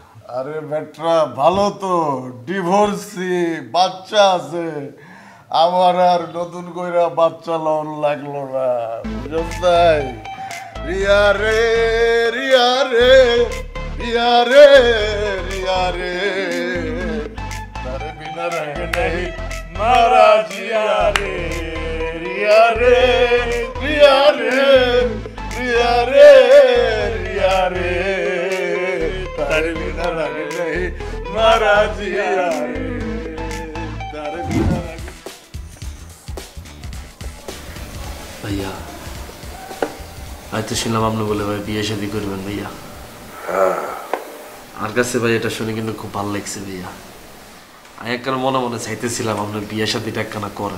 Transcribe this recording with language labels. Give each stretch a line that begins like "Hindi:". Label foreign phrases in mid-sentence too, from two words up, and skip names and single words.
Bangla: আরে বেটা ভালো তো, ডিভোর্সি, বাচ্চা আছে, আমার আর নতুন কইরা বাচ্চা লন লাগলো না, বুঝছ তাই?
Hindi: रिया रे रिया रे रिया रे रिया रे तारे बिना रंग नहीं मारा जिया रे रिया रे रिया रे रिया रे रिया रे तारे बिना रंग नहीं मारा जिया रे तारे बिना रंग।
Bangla: ভাইয়া আমি তো শুনলাম আপনি বলে ভাই বিয়ে শাদী করবেন ভাইয়া। আমার কাছে ভাই এটা শুনে কিন্তু খুব ভালো লাগছে ভাইয়া। আমি একবার মনে মনে চাইতেছিলাম আপনার বিয়ে শাদীটা একখানা করেন।